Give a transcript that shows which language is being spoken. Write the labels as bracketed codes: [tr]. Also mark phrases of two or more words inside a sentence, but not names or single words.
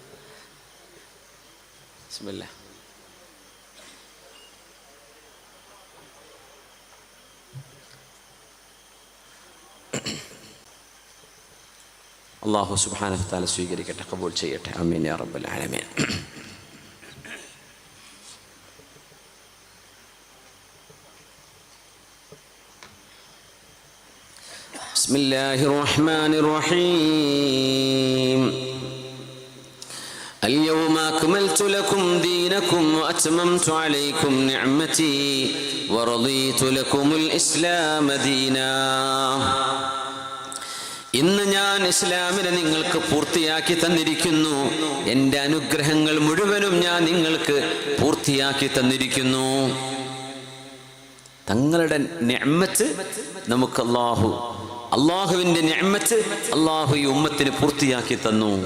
[ml] ബിസ്മില്ലാ. അല്ലാഹു [ar] سبحانه وتعالى [ml] സ്വീകരിക്കട്ടെ, ഖബൂൽ ചെയ്യട്ടെ. [ar] آمين يا رب العالمين. بسم الله الرحمن الرحيم. اليوم أكملت لكم دينكم وأتممت عليكم نعمتي ورضيت لكم الإسلام دينا. [ml] ഇന്ന് ഞാൻ ഇസ്ലാമിനെ നിങ്ങൾക്ക് പൂർത്തിയാക്കി തന്നിരിക്കുന്നു. എൻ്റെ അനുഗ്രഹങ്ങൾ മുഴുവനും ഞാൻ നിങ്ങൾക്ക് പൂർത്തിയാക്കി തന്നിരിക്കുന്നു. തങ്ങളുടെ നിഅമത്ത് നമുക്ക് അള്ളാഹുവിൻ്റെ നിഅമത്ത് അള്ളാഹു ഈ ഉമ്മത്തിന് പൂർത്തിയാക്കി തന്നു.